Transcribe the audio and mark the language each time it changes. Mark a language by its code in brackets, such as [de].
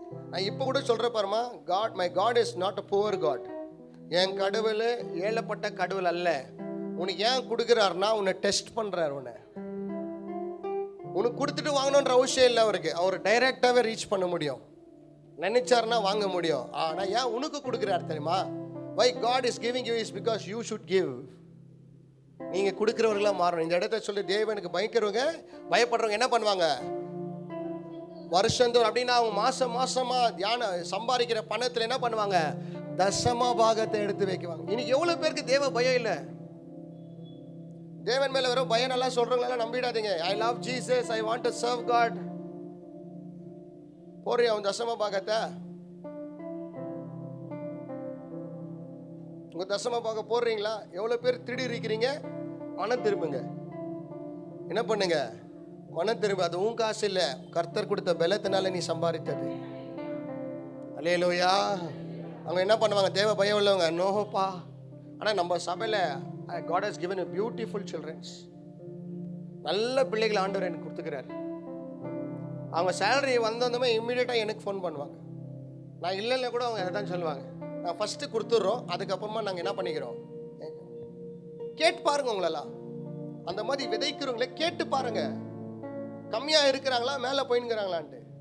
[ta] நான் இப்போ கூட சொல்ற பாருமா, [en] God my God is not a poor God. [ta] என் கடவுள் ஏழப்பட்ட கடவுள் அல்ல. உனக்கு ஏன் கொடுக்குறாருன்னா உன்னை டெஸ்ட் பண்றாரு. உனக்கு கொடுத்துட்டு வாங்கணுன்ற அவசியம் இல்லை அவருக்கு. அவர் டைரக்டாவே ரீச் பண்ண முடியும், நினைச்சாருன்னா வாங்க முடியும். ஆனா ஏன் உனக்கு கொடுக்குறாரு தெரியுமா? [en] why God is giving you is because you should give. [ta] நீங்க கொடுக்கிறவர்களா மாறணும். இந்த இடத்துல சொல்லி தேவனுக்கு பயப்படுறவங்க என்ன பண்ணுவாங்க? வருஷந்தோறும் அப்படின்னா அவங்க மாசமா சம்பாதிக்கிற பணத்துல என்ன பண்ணுவாங்க? தசம பாகத்தை எடுத்து வைக்குவாங்க. இன்னைக்கு எவ்வளவு பேருக்கு தேவ பயம் இல்லை? தேவன் மேல வரும் பயம் நல்லா சொல்றவங்களெல்லாம் நம்பிடாதீங்க. [en] I love Jesus, I want to serve God. [ta] போறியா அவன் தசம பாகத்தை? உங்க தசம பாகம் போடுறீங்களா? எவ்வளவு பேர் திருடி இருக்கிறீங்க? மனம் திரும்புங்க. என்ன பண்ணுங்க? மனம் திரும்ப. அது உன் காசு இல்லை, கர்த்தர் கொடுத்த பலத்தினால நீ சம்பாதித்தது. அல்லேலூயா. அவங்க என்ன பண்ணுவாங்க? தேவ பயம் உள்ளவங்க நோப்பா. ஆனால் நம்ம சபையில் [en] God has given a beautiful children. [ta] நல்ல பிள்ளைகள் ஆண்டவர் எனக்கு கொடுத்துக்கிறார். அவங்க சேலரி வந்ததுமே இம்மிடியேட்டாக எனக்கு ஃபோன் பண்ணுவாங்க. நான் இல்லைன்னா கூட அவங்க தான் சொல்லுவாங்க, நான் ஃபஸ்ட்டு கொடுத்துட்றோம், அதுக்கப்புறமா நாங்கள் என்ன பண்ணிக்கிறோம். கேட்டு பாருங்க. உங்களெல்லாம் அந்த மாதிரி விதைக்கிறவங்களே கேட்டு பாருங்க, கம்மியாக இருக்கிறாங்களா மேலே போயின்னுங்கிறாங்களான்ட்டு.